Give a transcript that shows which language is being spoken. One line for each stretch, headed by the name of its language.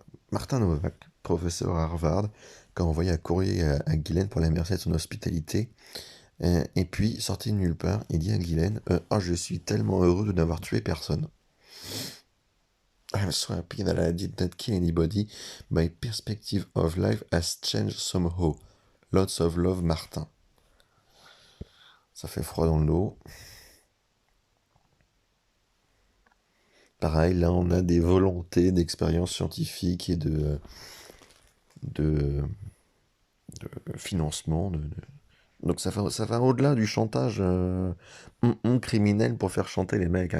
French: Martin Novak, professeur à Harvard, qui a envoyé un courrier à Ghislaine pour la remercier de son hospitalité. Et puis, sorti de nulle part, il dit à Ghislaine, Ah, je suis tellement heureux de n'avoir tué personne.
English: I'm so happy that I did not kill anybody. My perspective of life has changed somehow. Lots of love, Martin.
French: Ça fait froid dans le dos. Pareil, là, on a des volontés d'expérience scientifique et de, de financement. Donc ça va au-delà du chantage criminel pour faire chanter les mecs, hein.